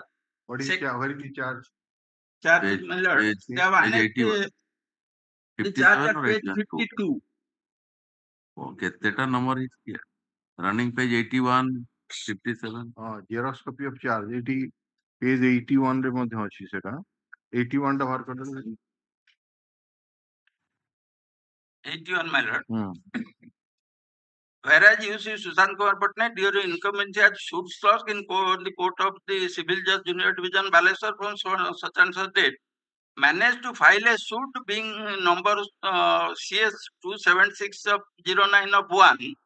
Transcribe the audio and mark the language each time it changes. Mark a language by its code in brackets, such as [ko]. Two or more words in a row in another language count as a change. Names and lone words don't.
[en] What is the charge? Charge, my lord. The charge at page 52. Okay, that number is here. Running page 81, 57. Xerox copy of charge. Page 81 [or] ରେ ମଧ୍ୟ ଅଛି ସେଟା. 81 ଟା ବାହାର କର ଦେଲେ. [en] 81, my lord. Whereas you see Sushant Kumar Patnaik during incumbency as suits clerk in the court of the Civil Judge Junior Division Balesar from such and such date, managed to file a suit being number CS 27609 of 1